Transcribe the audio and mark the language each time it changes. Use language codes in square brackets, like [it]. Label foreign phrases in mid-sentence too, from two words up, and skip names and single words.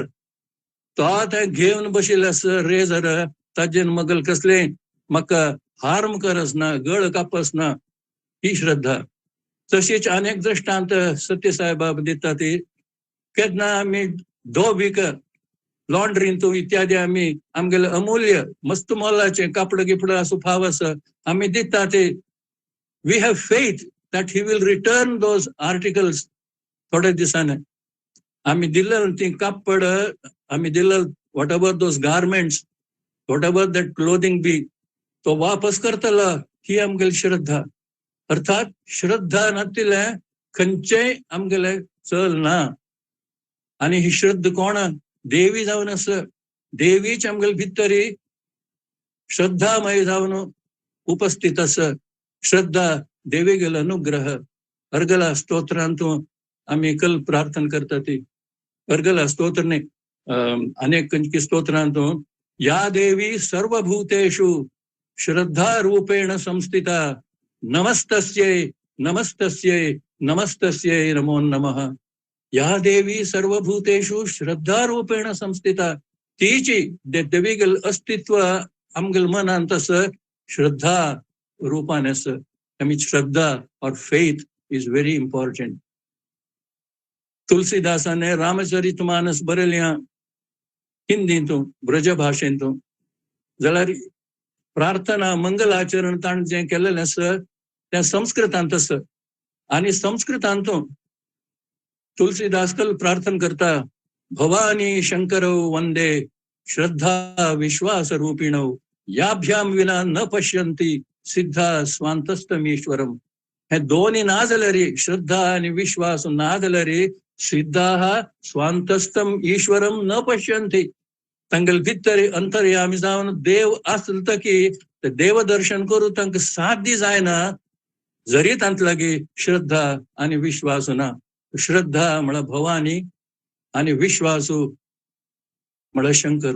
[kok] तो ते घेवन बशिल्ले आसा रेझर ताजेन मगल कसले म्हाका हार्म करसना गळ कापसना ही श्रद्धा. तशीच अनेक दृश्टांत सत्य साईबाबा दिता ती. केन्ना आमी धोबीक लॉन्ड्रींतून इत्यादी आमी आमगेले अमूल्य मस्त मोलाचे कापड गिपड असो फाव आसा आमी दिता ते. [en] we have faith that he will return those articles [kok] थोड्या दिसाने. आमी दिल्लें ती कापड आमी दिल्लें [en] whatever those garments, whatever that clothing be, [kok] तो वापस करतलो ही आमगेली श्रद्धा. अर्थात श्रद्धा नातिले खंयचेय आमगेले चल ना. आनी ही श्रद्धा कोण देवी जावन आसा. देवीच आमगेले भितरी श्रद्धामय जावन उपस्थित आसा. श्रद्धा देवी गेला अनुग्रह. अर्गला स्तोत्रांतून आमी कल प्रार्थना करता ती. अर्गला स्तोत्रने अनेक स्तोत्रांतून [sa] या देवी सर्वभूतेषु श्रद्धा रूपेण संस्थिता नमस्तस्यै नमस्तस्यै नमस्तस्यै नमो नमः. या देवी सर्वभूतेषु श्रद्धा रूपेण संस्थिता. [kok] तीची देवीगेल अस्तित्व आमगेल मनांत आसा श्रद्धा रूपान आसा. [en] I mean, Shraddha or faith is very important. [kok] तुलसीदासाने रामचरितमानस बरयल्या हिंदीतून ब्रज भाशेंतून. जाल्यार प्रार्थना मंगलाचरण ताण जें केलेलें आसा तें संस्कृतांत आसा. आनी संस्कृतांतून तुलसीदास कल प्रार्थना करता, [sa] भवानी शंकरौ वंदे श्रद्धा विश्वास रूपिणौ याभ्याम विना न पश्यंती सिद्धा स्वांतस्तमीश्वरम. [kok] हे दोन्ही ना जाल्यार श्रद्धा आणि विश्वास ना जाल्यार [sa] सिद्धाः स्वांतस्तम ईश्वरम न पश्यंती. [kok] तांगेल भितर अंतर्यामी जावन देव आसता की देव दर्शन करू तांकां साध्य जायना जरी तांत लागी श्रद्धा आणि विश्वास ना. श्रद्धा म्हळ्यार भवानी आणि विश्वासू म्हळ्यार शंकर.